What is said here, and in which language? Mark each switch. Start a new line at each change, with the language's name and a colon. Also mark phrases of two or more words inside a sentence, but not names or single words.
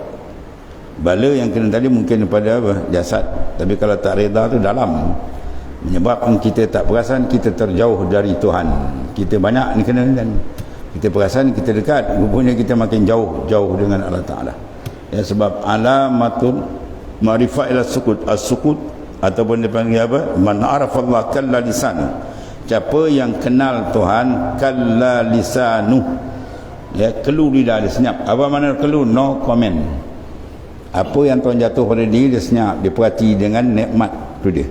Malay: Bala yang kena tadi mungkin pada apa? Jasad. Tapi kalau tak reda tu dalam, menyebabkan kita tak perasan kita terjauh dari Tuhan. Kita banyak ni kena kan, kita perasan kita dekat, rupanya kita makin jauh dengan Allah Ta'ala. Sebab
Arabic: علامة المعرفة إلى سكوت، السكوت
Malay: ataupun dipanggil apa?
Arabic: من عرف الله كل لسان.
Malay: Siapa yang kenal Tuhan
Arabic: كل لسانه,
Malay: kelu lidah dia, senyap.
English: Apa makna kelu? No comment.
Malay: Apa yang Tuhan jatuh pada diri dia senyap, dia perhati dengan nikmat tu dia.